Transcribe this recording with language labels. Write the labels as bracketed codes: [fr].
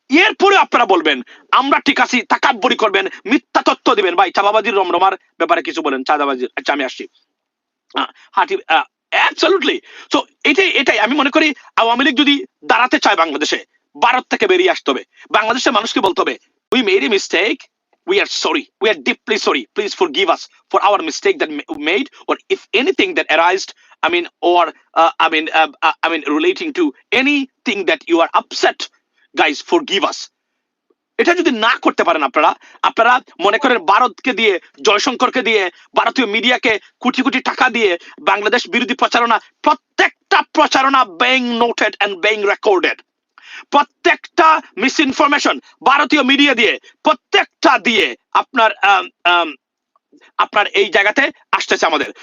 [bn] এরপরে আপনারা বলবেন আমরা ঠিক আছি, তাকাব্বরি করবেন, মিথ্যা তথ্য দিবেন। ভাই চাঁদাবাজির রমরমার ব্যাপারে কিছু বলেন, চাঁদাবাজির। আচ্ছা আমি আসছি। হাঁটি অ্যাবসলিউটলি। সো এটাই আমি মনে করি আওয়ামী লীগ যদি দাঁড়াতে চায় বাংলাদেশে, ভারত থেকে বেরিয়ে আসতে হবে। বাংলাদেশের মানুষকে বলতে হবে [en] We made a mistake, we are sorry, we are deeply sorry, please forgive us for our mistake that we made, or if anything that arised, I mean, or I mean relating to anything that you are upset, guys forgive us. [bn] এটা যদি না করতে পারেন আপনারা আপনারা মনে করেন ভারতকে দিয়ে, জয়শঙ্করকে দিয়ে, ভারতীয় মিডিয়াকে কোটি কোটি টাকা দিয়ে বাংলাদেশ বিরোধী প্রচারণা, প্রত্যেকটা প্রচারণা [en] being noted and being recorded, [bn] প্রত্যেকটা মিস ইনফরমেশন ভারতীয় মিডিয়া দিয়ে, প্রত্যেকটা দিয়ে আপনার আপনার এই জায়গাতে আসতেছে আমাদের।